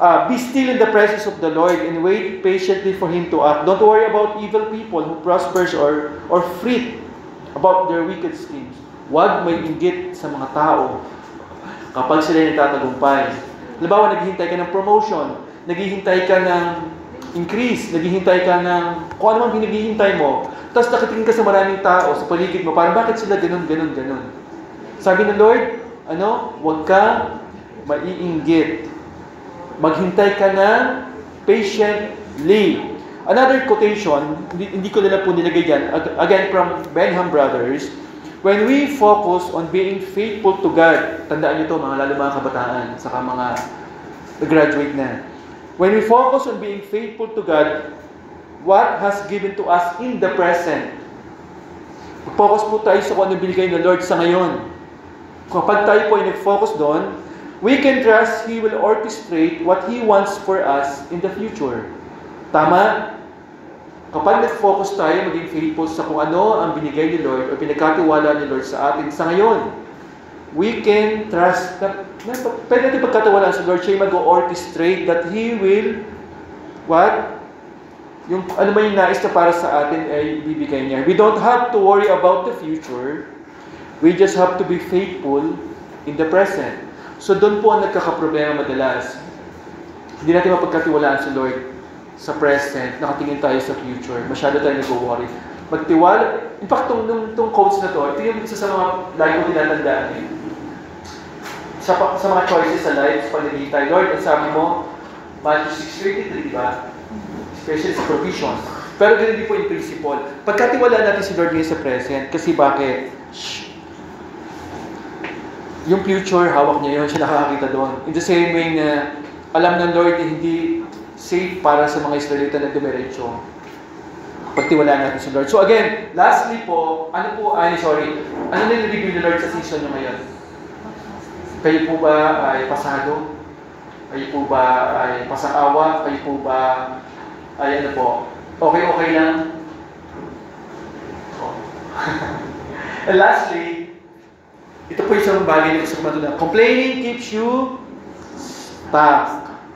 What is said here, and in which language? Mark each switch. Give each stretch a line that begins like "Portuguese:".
English: Be still in the presence of the Lord and wait patiently for Him to act. Don't worry about evil people who prospers or fret about their wicked schemes.
Filipino: Huwag may inggit sa mga tao kapag sila ay nagtatagumpay. Halimbawa, naghihintay ka ng promotion, naghihintay ka ng increase, naghihintay ka ng kung ano mang pinaghihintay mo, tapos nakatingin ka sa maraming tao sa paligid mo, parang bakit sila ganun. Sabi ng Lord, huwag kang maiinggit. Maghintay ka ng patiently.
English: Another quotation,
Filipino: hindi ko nila po nilagay dyan,
English: again from Benham Brothers, when we focus on being faithful to God,
Filipino: tandaan nyo to mga lalo mga kabataan, saka mga graduate na.
English: When we focus on being faithful to God, what has given to us in the present,
Filipino: focus po tayo sa kung ano binigay ng Lord sa ngayon. Kapag tayo po ay nag-focus doon,
English: we can trust He will orchestrate what He wants for us in the future.
Filipino: Tama? Kapag nag-focus tayo, maging faithful sa kung ano ang binigay ni Lord o pinagkatiwala ni Lord sa atin sa ngayon,
English: we can trust
Filipino: na pwede natin pagkatiwala sa Lord, siya mag-orchestrate
English: that He will, what?
Filipino: Yung ano ba yung nais na para sa atin ay bibigay niya.
English: We don't have to worry about the future. We just have to be faithful in the present.
Filipino: So doon po ang nagkakaproblema madalas. Hindi natin mapagkatiwalaan sa Lord sa present, nakatingin tayo sa future, masyado tayo nag-worry. Magtiwala,
English: in fact,
Filipino: itong quotes na to, ito yung isa sa mga lagi ko tinatandaan eh. Sa mga choices sa life, pag nagiging tayo, Lord, ang sabi mo, Matthew 6:33, diba? Especially sa provision. Pero ganun din po yung principle. Pagkatiwala natin si Lord ngayon sa present, kasi bakit? Yung future, hawak niya yun, siya nakakakita doon.
English: In the same way
Filipino: na alam ng Lord na hindi safe para sa mga Israelita na dumiretso. Pagtiwalaan natin sa Lord.
English: So again, lastly
Filipino: po, ano nilibig ni Lord sa season nyo ngayon? Kayo po ba ay pasado? Kayo po ba ay pasang-awa? Kayo po ba ay ano po? Okay lang? Oh.
English: And lastly,
Filipino: ito po isang bagay na gusto ko matunan.
English: Complaining keeps you stuck.